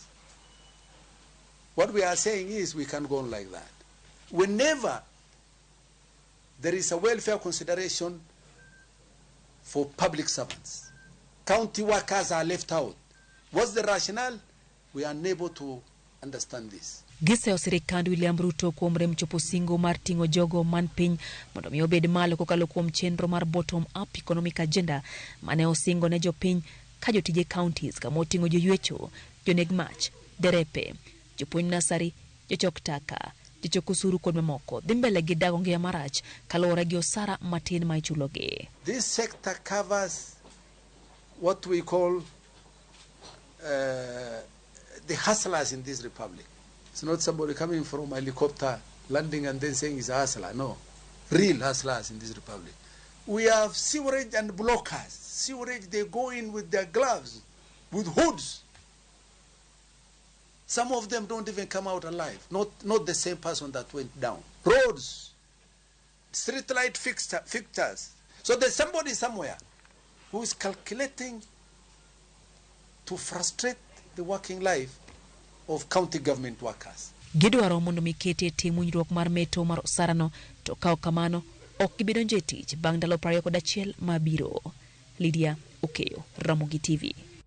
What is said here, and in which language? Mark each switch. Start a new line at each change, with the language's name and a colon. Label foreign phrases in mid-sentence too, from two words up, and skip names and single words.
English: What we are saying is we can't go on like that. Whenever there is a welfare consideration for public servants, county workers are left out. What's the rationale? We are unable to understand this.
Luo (Kenya and Tanzania): Giseo sirikand William Ruto kuom rem chopo singo mar tingo jogo man piny mondo mi obed malo kokalo kuom chenro mar
English: bottom up economic agenda
Luo (Kenya and Tanzania): mane osingo ne jopiny ka jotije counties kama oting'o joywecho, joneg mach, derepe, jopuonj nasari, jochok taka, jochok osuru kod mamoko dhi mbele gi dago ngiya marach kaluwore gi osara matin ma ichulogi.
English: This sector covers what we call the hustlers in this republic. It's not somebody coming from a helicopter, landing and then saying he's a hustler. No. Real hustlers in this republic. We have sewerage and blockers. Sewerage, they go in with their gloves, with hoods. Some of them don't even come out alive. Not the same person that went down. Roads, street light fixtures. So there's somebody somewhere who is calculating to frustrate the working life of county government workers.
Luo (Kenya and Tanzania): Gidwaro mondo mikete tim winjruok mar meto mar osara no, to ka ok kamano ok gibedonje tich bang' ndalo 21 mabiro. Lydia Okeyo, Ramogi TV.